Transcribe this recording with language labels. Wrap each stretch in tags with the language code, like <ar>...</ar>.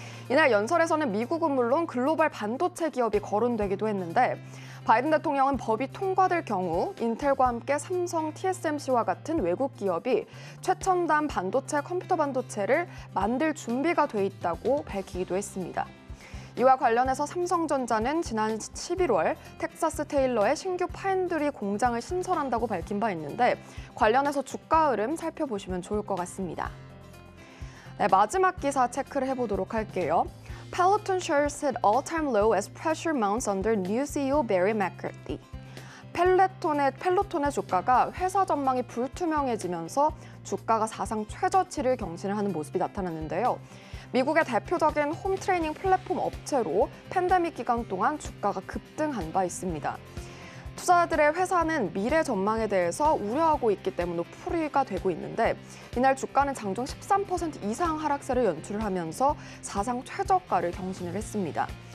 <ko>이날 연설에서는 미국은 물론 글로벌 반도체 기업이 거론되기도 했는데 바이든 대통령은 법이 통과될 경우 인텔과 함께 삼성, TSMC와 같은 외국 기업이 최첨단 반도체, 컴퓨터 반도체를 만들 준비가 돼 있다고 밝히기도 했습니다. 이와 관련해서 삼성전자는 지난 11월 텍사스 테일러의 신규 파운드리 공장을 신설한다고 밝힌 바 있는데 관련해서 주가 흐름 살펴보시면 좋을 것 같습니다. 네, 마지막 기사 체크를 해보도록 할게요.</ko> <en>Peloton shares hit all-time low as pressure mounts under new CEO Barry McCarthy.</en> <ko>펠로톤의 주가가 회사 전망이 불투명해지면서 주가가 사상 최저치를 경신을 하는 모습이 나타났는데요. 미국의 대표적인 홈 트레이닝 플랫폼 업체로 팬데믹 기간 동안 주가가 급등한 바 있습니다. 투자자들의 회사는 미래 전망에 대해서 우려하고 있기 때문에 풀이가 되고 있는데 이날 주가는 장중 13% 이상 하락세를 연출을 하면서 사상 최저가를 경신을 했습니다.</ko>